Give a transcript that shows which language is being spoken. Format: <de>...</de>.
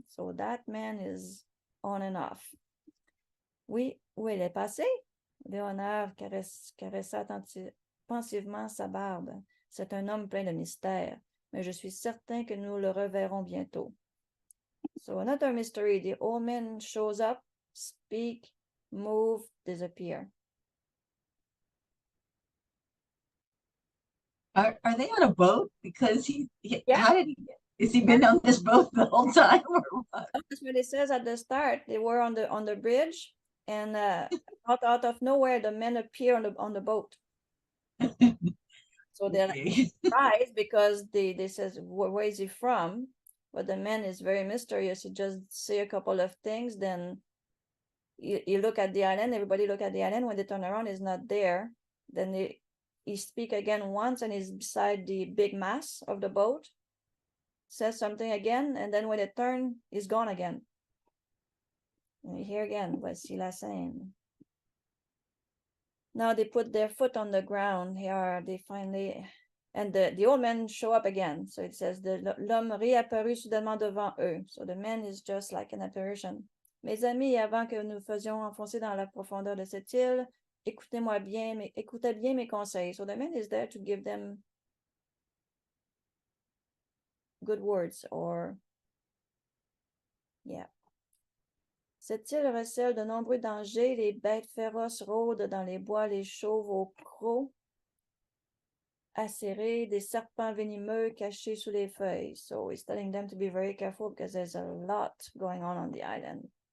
<en>So that man is on and off.</en> <fr>Oui, où elle est passée? Léonard caressa pensivement sa barbe. C'est un homme plein de mystères, mais je suis certain que nous le reverrons bientôt.</fr> <en>So another mystery. The old man shows up, speak, move, disappear. Are they on a boat? Because Yeah. How did he has he been on this boat the whole time or what? That's what it says at the start. They were on the bridge, and out of nowhere, the men appear on the boat. So they're Okay. surprised because they says, where is he from? But the man is very mysterious. He just say a couple of things, then you look at the island, everybody look at the island. When they turn around, he's not there. Then he speak again once, and he's beside the big mast of the boat, says something again, and then when they turn, he's gone again. And here again,</en> <fr>voici la scène.</fr> <en>Now they put their foot on the ground. Here they finally, and the old men show up again. So it says,</en> <fr>l'homme réapparut soudainement devant eux.</fr> <en>So the man is just like an apparition.</en> <fr>Mes amis, avant que nous faisions enfoncer dans la profondeur de cette île, écoutez bien mes conseils.</fr> <en>So the man is there to give them good words, or yeah.</en> <fr>Cette île recèle de nombreux dangers. Les bêtes féroces rôdent dans les bois, les chauves aux crocs acérés, des serpents venimeux cachés sous les feuilles.</fr> <en>So he's telling them to be very careful because there's a lot going on the island.</en>